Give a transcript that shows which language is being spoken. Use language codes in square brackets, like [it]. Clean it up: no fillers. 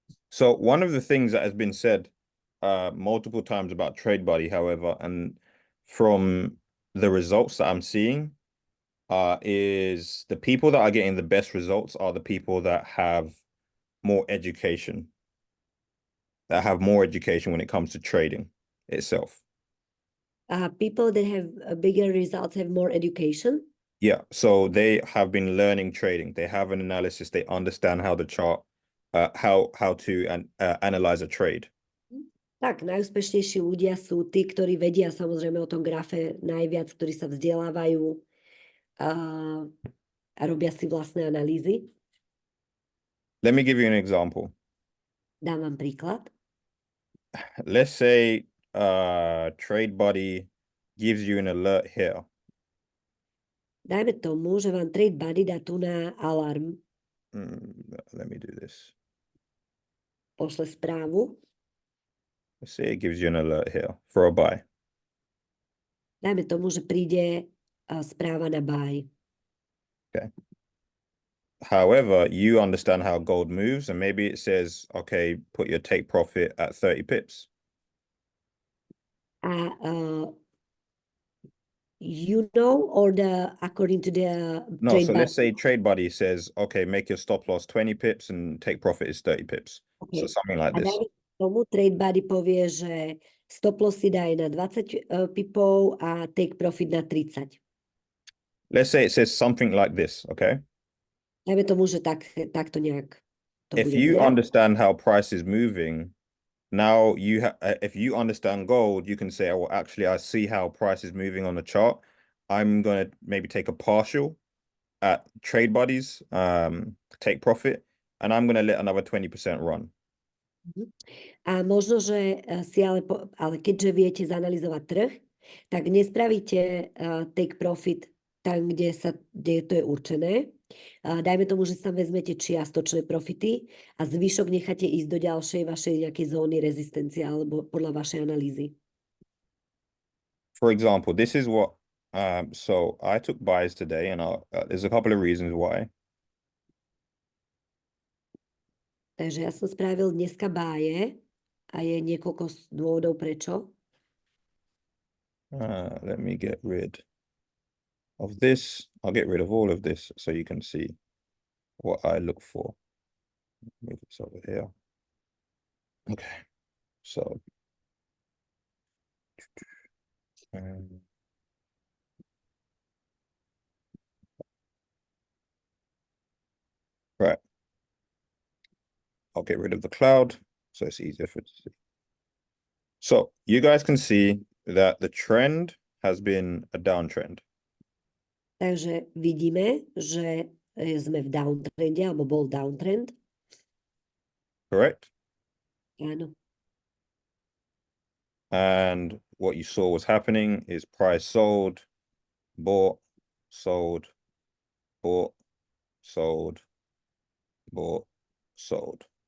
[en] So one of the things that has been said multiple times about TradeBuddy, however, and from the results that I'm seeing, is the people that are getting the best results are the people that have more education, when it comes to trading itself. People that have bigger results have more education. Yeah, so they have been learning trading. They have an analysis. They understand how the chart, how to analyze a trade. [sk] Tak, najúspešnejší ľudia sú tí, ktorí vedia samozrejme o tom grafe najviac, ktorí sa vzdelávajú a robia si vlastné analýzy. [en] Let me give you an example. [sk] Dám vám príklad. [en] Let's say TradeBuddy gives you an alert here. [sk] Dajme tomu, že vám TradeBuddy dá tu na alarm. [en] Let me do this. [sk] Pošle správu. [en] Let's say it gives you an alert here for a buy. [sk] Dajme tomu, že príde správa na buy. [en] Okay. However, you understand how gold moves, and maybe it says, okay, put your take profit at 30 pips. You know, or according to the No, so let's say TradeBuddy says, okay, make your stop loss 20 pips and take profit is 30 pips. Okay. So something like this. [sk] Tomu TradeBuddy povie, že stop loss si daj na 20 pipov a take profit na 30. [en] Let's say it says something like this, okay? [sk] Dajme tomu, že takto nejak to [en] If [sk] bude [en] you [sk] vyzerať. [en] understand how price is moving, now if you understand gold, you can say, oh, well, actually, I see how price is moving on the chart. I'm going to maybe take a partial at TradeBuddy's take profit, and I'm going to let another 20% run. [sk] A možno, že si ale keďže viete zanalizovať trh, tak nespravíte take profit tam, kde to je určené. Dajme tomu, že sa vezmete čiastočné profity a zvyšok necháte ísť do ďalšej vašej nejakej zóny rezistencie alebo podľa vašej analýzy. [en] For example, this is what so I took buys today, and there's a couple of reasons why. [sk] Takže ja som spravil dneska báje a je niekoľko dôvodov prečo. [en] Let me get rid of this. I'll get rid of all of this so you can see what I look for. Move this over here. Okay, so right. I'll get rid of the cloud so it's easier for it to see. So you guys can see that the trend has been a downtrend. [sk] Takže vidíme, že sme v downtrende, alebo bol downtrend. [en] Correct? [sk] Áno. [en] And what you saw was happening is price sold, bought, sold, bought, sold, bought, sold.